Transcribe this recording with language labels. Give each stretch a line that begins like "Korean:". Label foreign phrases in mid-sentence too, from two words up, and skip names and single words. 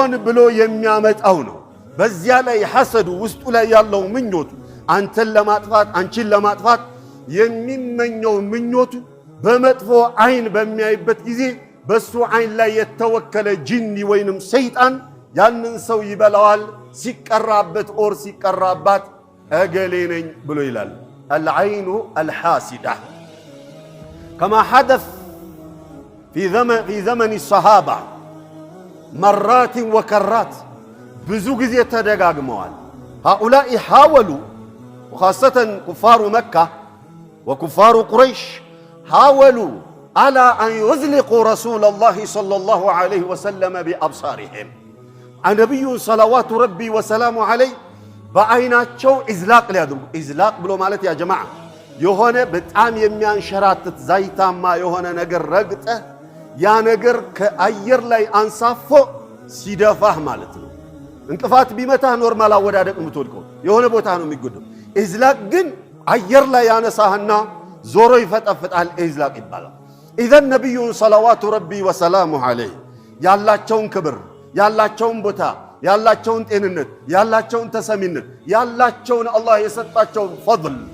Amharic: ብሎ የሚያመጣው ነው። በዚያ ላይ ሐሰዱ ውስጡ ላይ ያለው ምኞቱ አንተን ለማጥፋት አንቺን ለማጥፋት የሚመኘው ምኞቱ በመጥፎ አይን በሚያይበት ጊዜ በሱ አይን ላይ የተወከለ ጂኒ ወይንም ሰይጣን ያንን ሰው ይበላዋል። ሲቀራበት ኦር ሲቀራባት እገሌ ነኝ ብሎ ይላል።
Arabic: العين الحاسدة كما حدث في زمن الصحابة مرات وكرات
Amharic: ብዙ ጊዜ ተደጋግመዋል።
Arabic: هؤلاء حاولوا وخاصة كفار مكة وكفار قريش حاولوا على أن يزلقوا رسول الله صلى الله عليه وسلم بأبصارهم. النبي صلوات ربي وسلامه عليه
Amharic: በአይናቸው ኢዝላቅ ሊያደርጉ ኢዝላቅ ብሎ ማለት ያ ጀማዓ የሆነ በጣም የሚያንሸራትት ዛይታማ የሆነ ነገር ረግጠ ያ ነገር ከአየር ላይ አንሳፎ ሲደፋህ ማለት ነው። እንቅፋት ቢመታህ ኖርማል አወዳደቅ የምትወድቀው የሆነ ቦታ ነው የሚጎደው። ኢዝላቅ ግን አየር ላይ ያነሳህና ዞሮ ይፈጠፍጣል። ኢዝላቅ ይባላል። ኢዘን ነብዩ
Arabic: صلوات ربي وسلامه عليه
Amharic: ያላቸውን ክብር ያላቸውን ቦታ ያላቸውን ጤንነት ያላቸውን ተሰሚነት ያላቸውን አላህ የሰጣቸውን ፈድል